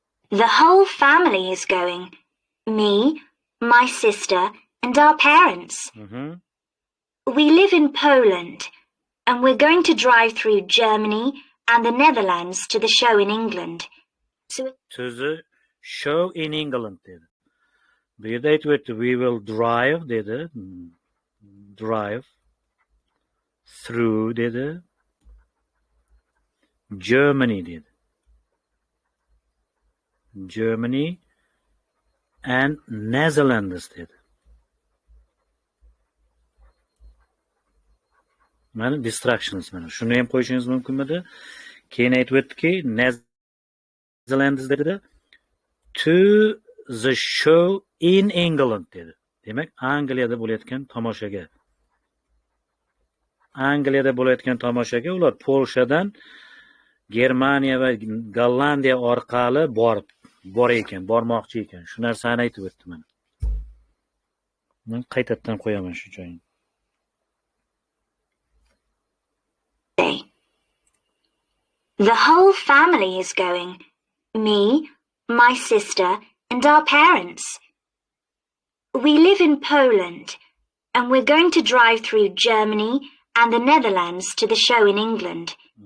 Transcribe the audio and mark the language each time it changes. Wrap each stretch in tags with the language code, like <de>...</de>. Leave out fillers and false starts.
<en>The whole family is going. Me, my sister, and our parents. We live in Poland, and we're going to drive through Germany and the Netherlands to the show in England. To the show in England</en> <uz>dedi. Bu yerda aytibdi,</uz> <en>we will drive</en> <uz>dedi.</uz> <en>Drive through</en> <uz>dedi. Germany dedi. Germany and Netherlands dedi. Mana</uz> <en>distractions</en> <uz>mana. Shuni ham qo'yishingiz mumkinmidi? Keyin aytibdiki, Netherlands dedi.</uz> <en>To the show in England</en> <uz>dedi. Demak, Angliyada bo'layotgan tomoshaga. Angliyada bo'layotgan tomoshaga ular Polshadan Germaniya va Gollandiya orqali bormoqchi ekan. Shu narsani aytib o'tdi mana. Men qaytadan qo'yaman shu joyini.</uz> <en>The whole family is going. Me, my sister, and our parents. We live in Poland, and we're going to drive through Germany and the Netherlands to the show in England.</en>